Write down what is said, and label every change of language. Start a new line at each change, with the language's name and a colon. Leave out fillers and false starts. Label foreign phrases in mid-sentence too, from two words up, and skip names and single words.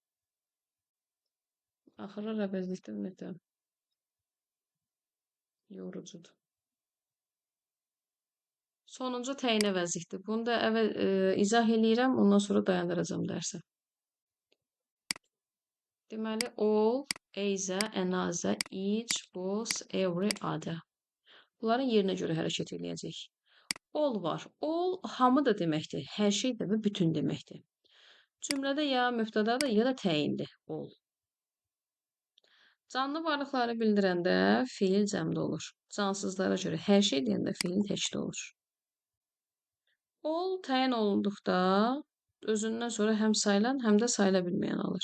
Azerbaijani: Axırlar əvəzlikdə ümumiyyətlə yorucudur. Sonuncu təyin əvəzlikdir. Bunu da izah eləyirəm, ondan sonra dayandıracağım dərsi. Deməli,
English: all, either, another, each, both, every, other.
Azerbaijani: Bunların yerinə görə hərəkət eləyəcək. All var. All hamı da deməkdir. Hər şey də və bütün deməkdir. Cümlədə ya mübtədadır, ya da təyindir. All. Canlı varlıqları bildirəndə fiil cəmdə olur. Cansızlara görə hər şey deyəndə fiil təkdə olur. All təyin olunduqda özündən sonra həm sayılan, həm də sayıla bilməyən alır.